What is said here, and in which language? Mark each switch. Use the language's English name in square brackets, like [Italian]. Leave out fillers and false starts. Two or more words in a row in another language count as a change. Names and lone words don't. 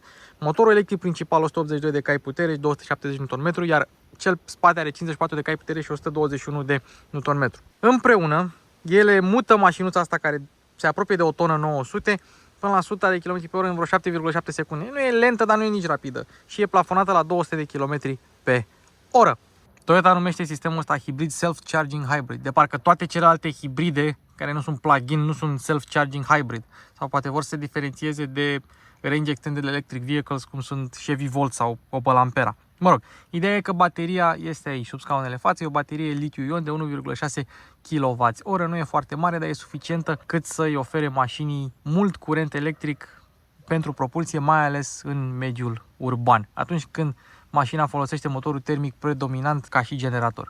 [Romanian] Motorul electric principal 182 de cai putere și 270 Nm, iar cel spate are 54 de cai putere și 121 de Nm. Împreună, ele mută mașinuța asta care se apropie de o tonă 900 până la 100 de km pe oră în vreo 7,7 secunde. Nu e lentă, dar nu e nici rapidă și e plafonată la 200 de km pe oră. Toyota numește sistemul ăsta hibrid [English] self-charging hybrid, [Romanian] de parcă toate celelalte hibride care nu sunt plug-in nu sunt [English] self-charging hybrid, [Romanian] sau poate vor să se diferențieze de [English] range extended electric vehicles [Romanian] cum sunt Chevy Volt sau Opel Ampera. Mă rog, ideea e că bateria este aici sub scaunele față, e o baterie litiu-ion de 1,6 kWh. Nu e foarte mare, dar e suficientă cât să-i ofere mașinii mult curent electric pentru propulsie, mai ales în mediul urban, atunci când mașina folosește motorul termic predominant ca și generator.